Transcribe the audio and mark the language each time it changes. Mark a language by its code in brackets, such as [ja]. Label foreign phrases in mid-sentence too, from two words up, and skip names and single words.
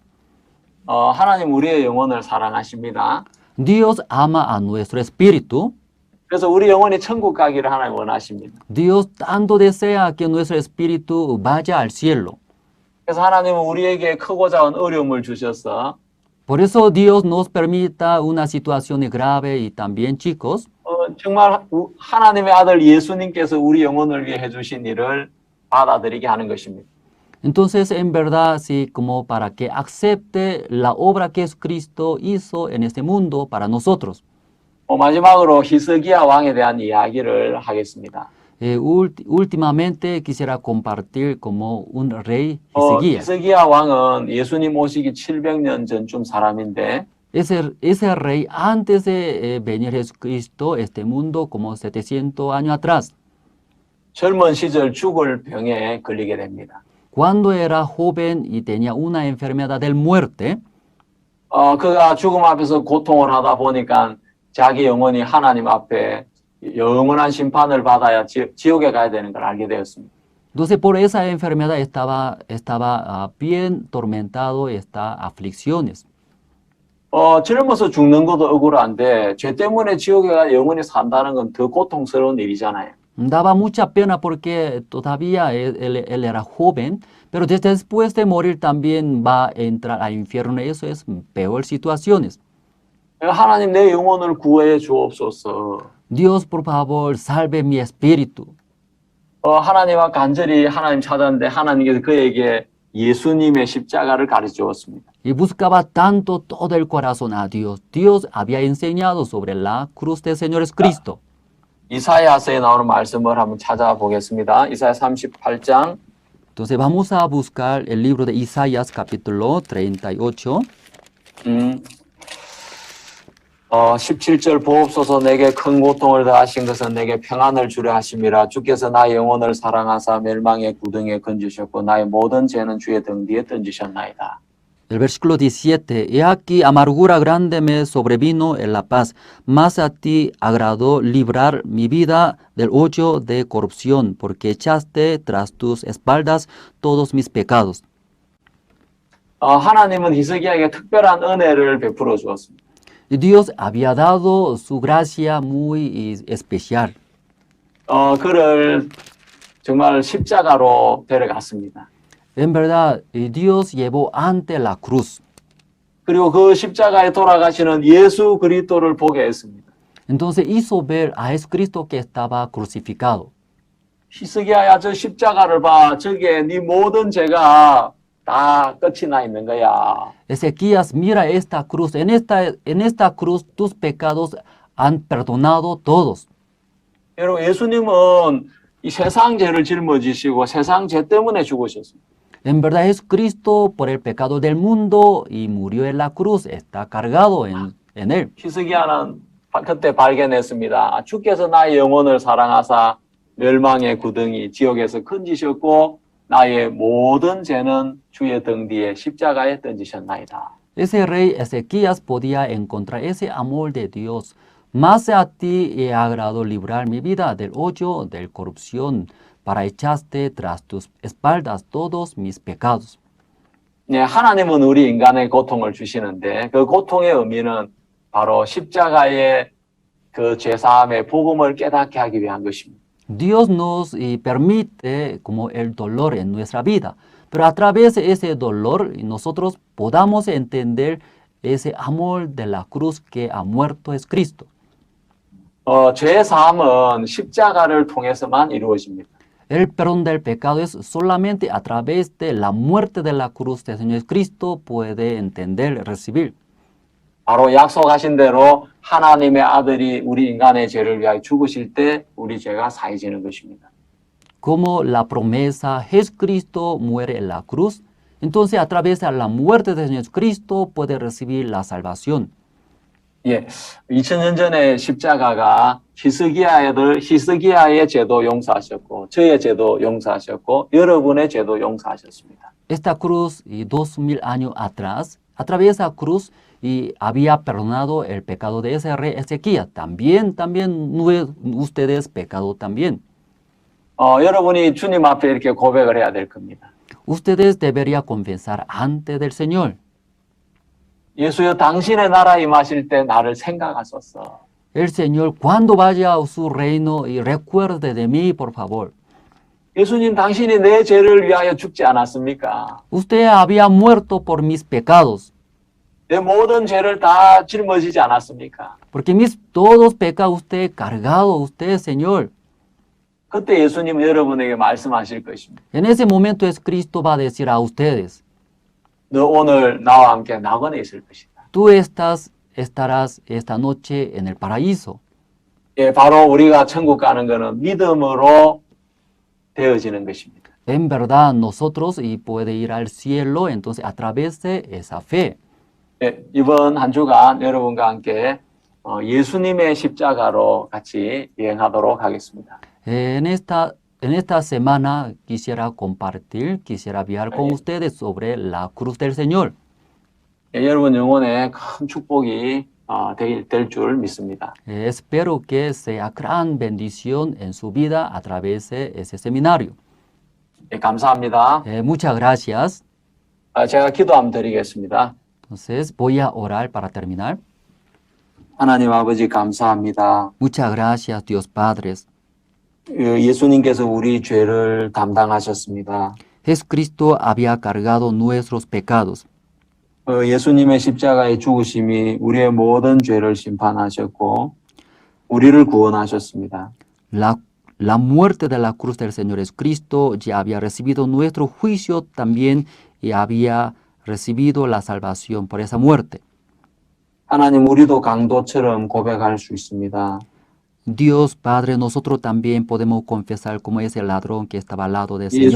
[ko] 하나님 우리의 영혼을 사랑하십니다. [es] Dios ama a nuestro espíritu. [ko] 그래서 우리 영혼이 천국 가기를 하나님 원하십니다. [es] Dios tanto desea que nuestro espíritu vaya al cielo. [ko] 그래서 하나님은 우리에게 크고 작은 어려움을 주셔서 [es] Por eso Dios nos permita una situación grave y también chicos. [ko] 정말 하나님의 아들 예수님께서 우리 영혼을 위해 해주신 일을 받아들이게 하는 것입니다. [es] Entonces, en verdad, sí, como para que acepte la obra que Jesucristo hizo en este mundo para nosotros. [ko] 마지막으로 히스기야 왕에 대한 이야기를 하겠습니다. [es] Últimamente quisiera compartir como un rey Ezequiel. [ko] 히스기야 왕은 예수님 오시기 700년 전쯤 사람인데 [es] Ese rey antes de venir Jesucristo este mundo como 700 años atrás. [ko] 젊은 시절 죽을 병에 걸리게 됩니다. [es] Cuando era joven y tenía una enfermedad del muerte, [ko] 그가 죽음 앞에서 고통을 하다 보니까 자기 영혼이 하나님 앞에 영원한 심판을 받아야 지옥에 가야 되는 걸 알게 되었습니다. [es] entonces por esa enfermedad estaba bien tormentado, estas aflicciones. [ko] 젊어서 죽는 것도 억울한데 죄 때문에 지옥에 가 영원히 산다는 건 더 고통스러운 일이잖아요. [es] Daba mucha pena porque todavía él era joven, pero después de morir también va a entrar al infierno. Eso es peor situaciones. [ko] 하나님 내 영혼을 구해 주옵소서. [es] Dios, por favor, salve mi espíritu. [ko] 하나님과 간절히 하나님 찾았는데 하나님께서 그에게 예수님의 십자가를 가르쳐 주었습니다. [es] Y buscaba tanto todo el corazón a Dios. Dios había enseñado sobre la cruz del Señor Jesucristo. [ko] 이사야서에 나오는 말씀을 한번 찾아보겠습니다. 이사야 38장. [es] Entonces vamos a buscar el libro de Isaías capítulo 38. [ko] 17절 보옵소서 내게 큰 고통을 더하신 것은 내게 평안을 주려 하심이라 주께서 나의 영혼을 사랑하사 멸망의 구덩이에 건지셨고 나의 모든 죄는 주의 등 뒤에 던지셨나이다. [es] El versículo 17, he aquí amargura grande me sobrevino en la paz, mas a ti agradó librar mi vida del hoyo de corrupción, porque echaste tras tus espaldas todos mis pecados. [ko] 하나님은 히스기야에게 특별한 은혜를 베풀어 주었습니다. [es] Dios había dado su gracia muy especial. [ko] 그를 정말 십자가로 데려갔습니다. [es] En verdad, Dios llevó ante la cruz. [ko] 그리고 그 십자가에 돌아가시는 예수 그리스도를 보게 했습니다. [es] Entonces hizo ver a Jesucristo que estaba crucificado. [ko] 히스기야야 저 십자가를 봐. 저게 네 모든 죄가 다 끝이 나 있는 거야. [es] Ezequías, mira esta cruz. En esta cruz tus pecados han perdonado todos. [ko] 여러분 예수님은 이 세상 죄를 짊어지시고 세상 죄 때문에 죽으셨습니다. [es] En verdad Jesucristo por el pecado del mundo y murió en la cruz, está cargado en él. [ko] 히스기야는 그때 발견했습니다. 주께서 나의 영혼을 사랑하사 멸망의 구덩이 지옥에서 건지셨고 나의 모든 죄는 주의 등 뒤에 십자가에 던지셨나이다. [es] Ese rey Ezequías podía encontrar ese amor de Dios. Más a ti he agradado librar mi vida del hoyo de corrupción, para echaste tras tus espaldas todos mis pecados. [ko] 네, 하나님은 우리 인간의 고통을 주시는데 그 고통의 의미는 바로 십자가의 그 죄사함의 복음을 깨닫게 하기 위한 것입니다. [es] Dios nos permite como el dolor en nuestra vida, pero a través de ese dolor nosotros podamos entender ese amor de la cruz que ha muerto es Cristo. [ko] 죄 사함은 십자가를 통해서만 이루어집니다. [es] El perdón del pecado es solamente a través de la muerte de la cruz del Señor Cristo puede entender, recibir. [ko] 바로 약속하신 대로 하나님의 아들이 우리 인간의 죄를 위하여 죽으실 때 우리 죄가 사해지는 것입니다. [es] Como la promesa Jesucristo muere en la cruz, entonces a través de la muerte de Jesucristo puede recibir la salvación. [ko] 예, 2000년 전에 십자가가 히스기야의 죄도 용서하셨고 저의 죄도 용서하셨고 여러분의 죄도 용서하셨습니다. [es] Esta cruz, y 2000 años atrás, a través de esa cruz, y había perdonado el pecado de ese rey Ezequías. También ustedes pecado también. [ko] 여러분이 주님 앞에 이렇게 고백을 해야 될 겁니다. [es] Ustedes deberían confesar ante del Señor. [ko] 예수여 당신의 나라 임하실 때 나를 생각하소서. [es] El Señor, cuando vaya a su reino, y recuerde de mí, por favor. [ko] 예수님 당신이 내 죄를 위하여 죽지 않았습니까? [es] Usted había muerto por mis pecados. [ko] 내 모든 죄를 다 짊어지지 않았습니까? [es] Porque todos pecados usted cargado, usted, Señor. [ko] 그때 예수님은 여러분에게 말씀하실 것입니다. [es] En ese momento es Cristo va a decir a ustedes, [ko] 너 오늘 나와 함께 낙원에 있을 것이다. [es] tú estarás esta noche en el paraíso. [ko] 예, 바로 우리가 천국 가는 것은 믿음으로 되어지는 것입니다. [es] En verdad, nosotros y puede ir al cielo, entonces a través de esa fe. [ko] 예, 이번 한 주간 여러분과 함께 예수님의 십자가로 같이 여행하도록 하겠습니다. [es] En esta semana quisiera viajar con ustedes sobre la cruz del Señor. [ko] 예, 여러분 영혼에 큰 축복이 될 줄 믿습니다. [es] Espero que sea gran bendición en su vida a través de ese seminario. [ko] 예, 감사합니다. [es] Muchas gracias. [ko] 제가 기도 한번 드리겠습니다. [es] Entonces voy a orar para terminar. [ko] 하나님 아버지 감사합니다. [es] Muchas gracias, Dios Padres. [ko] 예수님께서 우리 죄를 담당하셨습니다. [es] Jesucristo había cargado nuestros pecados. [ko] 예수님의 십자가의 죽으심이 우리의 모든 죄를 심판하셨고 우리를 구원하셨습니다. [es] La muerte de la cruz del Señor Jesucristo ya había recibido nuestro juicio también y había recibido la salvación por esa muerte. [ko] 하나님 우리도 강도처럼 고백할 수 있습니다. [es] Dios Padre, nosotros también podemos confesar como ese ladrón que estaba al lado del Señor.